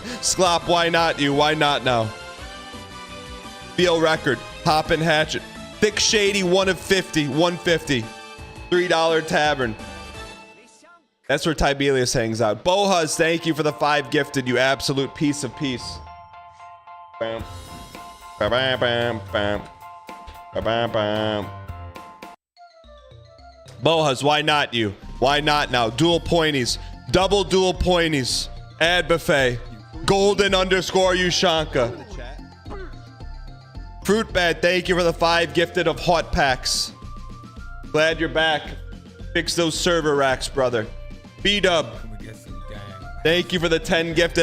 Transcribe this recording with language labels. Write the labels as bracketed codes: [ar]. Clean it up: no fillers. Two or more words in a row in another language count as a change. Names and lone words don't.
[en] Sklop, why not you? Why not now? Feel Record, Hoppin' Hatchet. Thick Shady, 1 of 50, 150. $3 Tavern. That's where Tibelius hangs out. Bohuz, thank you for the 5 gifted, you absolute piece of peace. Bam. Bam, bam, bam, bam. Bam, bam. Bohuz, why not you? Why not now? Dual pointies. Double dual pointies. Ad buffet. Golden underscore Ushanka. Fruit Bad, thank you for the 5 gifted of hot packs. Glad you're back. Fix those server racks, brother. B-Dub, thank you for the 10 gifted.